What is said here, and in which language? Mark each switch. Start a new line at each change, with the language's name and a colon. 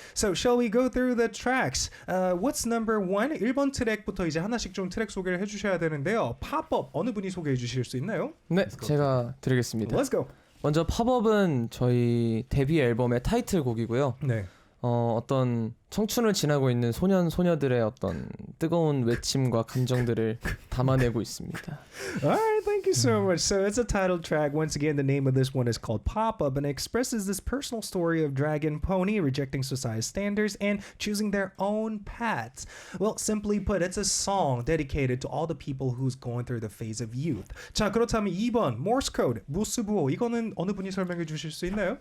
English: So shall we go through the tracks? What's number one?
Korean: 1번 트랙부터 이제 하나씩 좀 트랙 소개를 해주셔야 되는데요. 팝업 어느 분이 소개해 주실 수 있나요? 네, 제가 드리겠습니다.
English: Let's go.
Korean: 먼저 팝업은 저희 데뷔 앨범의 타이틀곡이고요. 네. 어떤 청춘을 지나고 있는 소년 소녀들의 어떤 뜨거운 외침과 감정들을 담아내고 있습니다.
English: Alright, thank you so much. So it's a title track. Once again, the name of this one is called Pop Up and it expresses this personal story of Dragонpo니 rejecting society's standards and choosing their own paths. Well, simply put, it's a song dedicated to all the people who's going through the phase of youth.
Korean: 자, 그렇다면 2번 Morse Code, 무스부호. 이거는 어느 분이 설명해 주실 수 있나요?